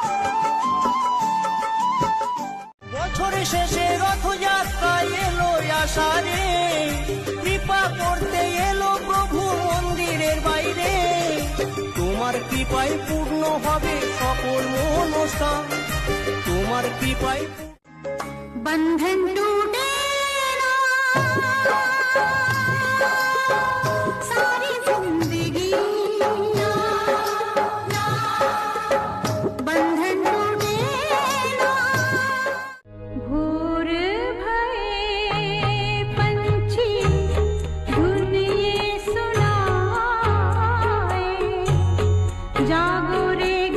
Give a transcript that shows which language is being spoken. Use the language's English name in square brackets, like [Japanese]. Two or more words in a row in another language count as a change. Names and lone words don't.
[Bangla] বছরের শেষে রথযাত্রা এলো আষাঢ়ে, কৃপা করতে এলো প্রভু মন্দিরের বাইরে। তোমার কৃপায় পূর্ণ হবে সকল মনস্কাম, তোমার কৃপায়। [Hindi] बंधन टूटे ना, सारी जिंदगी ना, बंधन टूटे ना। भोर भये पंछी धुन ये सुनाए, जागो रे